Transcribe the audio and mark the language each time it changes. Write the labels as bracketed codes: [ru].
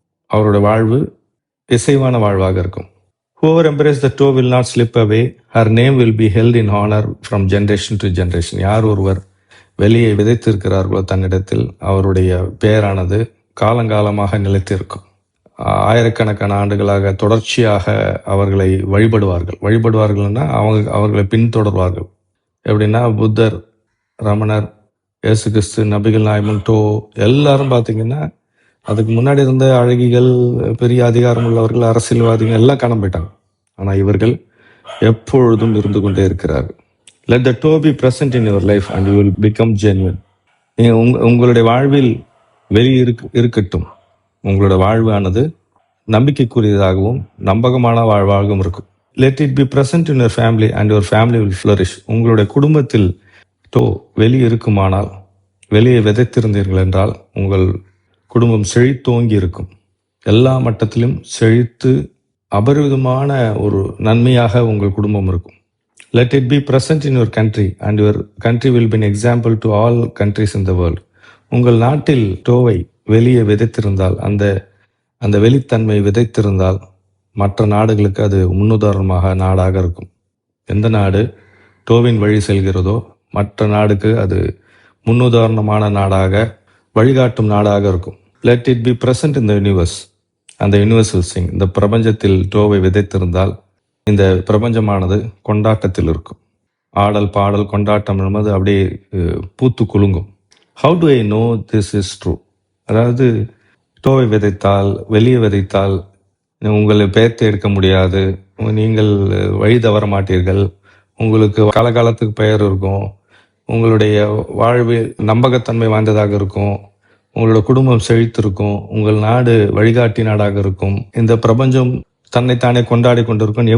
[ta] அவரோட வாழ்வு இசைவான வாழ்வாக இருக்கும். [en] Whoever embraces the toe will not slip away. Her name will be held in honor from generation to generation. [ta] யார் ஒருவர் வெளியை விதைத்திருக்கிறார்களோ தன்னிடத்தில் அவருடைய பெயரானது காலங்காலமாக நிலைத்திருக்கும். ஆயிரக்கணக்கான ஆண்டுகளாக தொடர்ச்சியாக அவர்களை வழிபடுவார்கள்னா அவர்களை பின்தொடர்வார்கள். எப்படின்னா புத்தர், ரமணர், இயேசு கிறிஸ்து, நபிகள் நாயகம், டோ எல்லாரும் பார்த்தீங்கன்னா அதுக்கு முன்னாடி இருந்த அழகிகள், பெரிய அதிகாரம் உள்ளவர்கள், அரசியல்வாதிகள் எல்லாம் காண போயிட்டாங்க. ஆனால் இவர்கள் எப்பொழுதும் இருந்து கொண்டே இருக்கிறார்கள். [en] Let the toe be present in your life and you will become genuine. [ta] உங்களுடைய வாழ்வில் வெளி இருக்கட்டும். உங்களோட வாழ்வானது நம்பிக்கைக்குரியதாகவும் நம்பகமான வாழ்வாகவும் இருக்கும். [en] Let it be present in your family and your family will flourish. [ta] உங்களுடைய குடும்பத்தில் டோ வெளி இருக்குமானால், வெளியே விதைத்திருந்தீர்கள் என்றால் உங்கள் குடும்பம் செழித்தோங்கி இருக்கும். எல்லா மட்டத்திலும் செழித்து அபரிவிதமான ஒரு நன்மையாக உங்கள் குடும்பம் இருக்கும். [en] Let it be present in your country and your country will be an example to all countries in the world. [ta] உங்கள் நாட்டில் டோவை வெளியே விதைத்திருந்தால், அந்த வெளித்தன்மை விதைத்திருந்தால் மற்ற நாடுகளுக்கு அது முன்னுதாரணமாக நாடாக இருக்கும். எந்த நாடு டோவின் வழி செல்கிறதோ மற்ற நாடுக்கு அது முன்னுதாரணமான நாடாக, வழிகாட்டும் நாடாக இருக்கும். [en] Let it be present in the universe and the universe will sing. [ta] இந்த பிரபஞ்சத்தில் டோவை விதைத்திருந்தால் இந்த பிரபஞ்சமானது கொண்டாட்டத்தில் இருக்கும். ஆடல் பாடல் கொண்டாட்டம் என்பது அப்படியே பூத்து குலுங்கும். [en] How do I know this is true? [ta] அதாவது டோவை விதைத்தால், வெளியே விதைத்தால் உங்களை பெயர்த்து எடுக்க முடியாது, நீங்கள் வழி தவற மாட்டீர்கள், உங்களுக்கு காலகாலத்துக்கு பெயர் இருக்கும், உங்களுடைய வாழ்வு நம்பகத்தன்மை வாய்ந்ததாக இருக்கும், உங்களோட குடும்பம் செழித்திருக்கும், உங்கள் நாடு வழிகாட்டி நாடாக இருக்கும், இந்த பிரபஞ்சம் தன்னைத்தானே கொண்டாடி கொண்டிருக்கும்.